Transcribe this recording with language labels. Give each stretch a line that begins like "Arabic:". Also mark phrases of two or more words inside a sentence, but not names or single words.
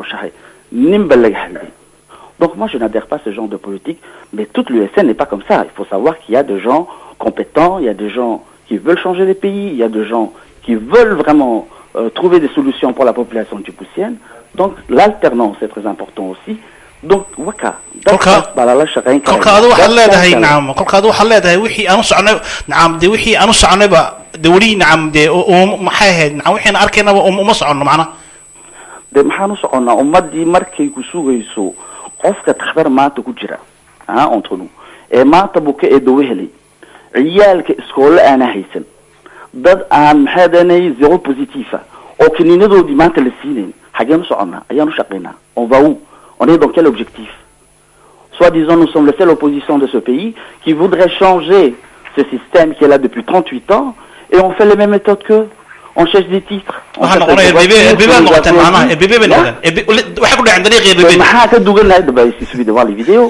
French: Donc moi je n'adhère pas à ce genre de politique, mais toute l'USN n'est pas comme ça. Il faut savoir qu'il y a des gens compétents, il y a des gens qui veulent changer les pays, il y a des gens qui veulent vraiment trouver des solutions pour la population djiboutienne. Donc l'alternance est très important aussi.
Somali: Donc waka kolkaadu waxaad leedahay nacam kolkaadu waxaad leedahay wixii aanu soconay nacam de wixii aanu soconayba de weli nacam de maxay ahayd nacam wixii arkaynaba uma soconno macna de maxaanu soconnaa ummadii markay ku sugayso qofka takhtar maanta ku jira
French: entre nous
Somali: ee maanta buka ee dawo helay ciyaalka iskoole aana haysan dad aan maxaadanay
French: zero positifa
Somali: oo kiniinadoodii maanta la siinayn xageenu soconnaa ayaanu shaqaynaa
French: on va où? On est dans quel objectif? Soi-disant, nous sommes la seule opposition de ce pays qui voudrait changer ce système qui est là depuis 38 ans et on fait les mêmes méthodes qu'eux. On cherche des titres. Il suffit de voir les vidéos.